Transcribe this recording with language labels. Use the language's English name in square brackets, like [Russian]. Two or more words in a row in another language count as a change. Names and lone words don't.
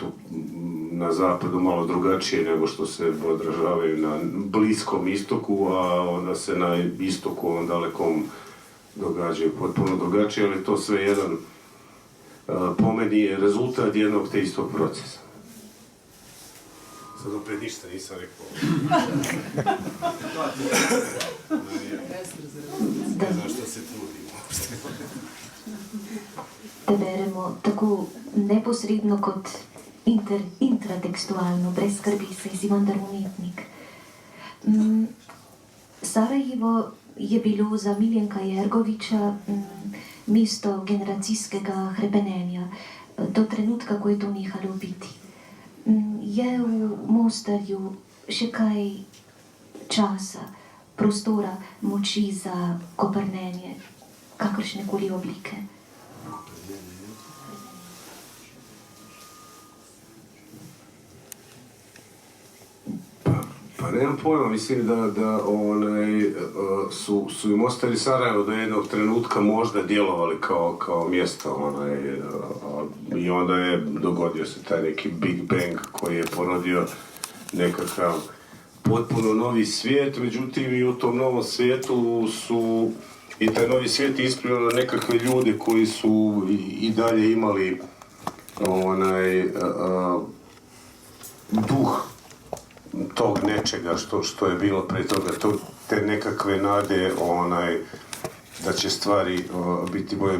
[Croatian] Na zapadu malo drugačije nego što se odražavaju na Bliskom istoku, a onda se na istoku, ovom dalekom događaju potpuno drugačije, ali to sve jedan po meni je rezultat jednog te istog procesa. Sad opet ništa nisam rekao. Ne znam što se trudim. [Slovenian] Te beremo tako neposredno kot intratekstualno, brez skrbi se si vendar umetnik. Sarajevo je bilo za Miljenka Jergoviča mesto generacijskega hrepenenja, do trenutka, ko je to nehalo biti. Je v Mostarju še kaj časa, prostora, moči za koprnenje, kakršnekoli oblike? [Croatian] Pa nemam pojma, mislim da su i Mostar i Sarajevo do jednog trenutka možda djelovali kao mjesto, i onda je dogodio se taj neki Big Bang koji je porodio nekakav potpuno novi svijet, međutim i u tom novom svijetu su i taj novi svijet isplivao na nekakve ljude koji su i dalje imali duh tog nečega što je bilo prije toga, te nekakve nade da će stvari biti bolje.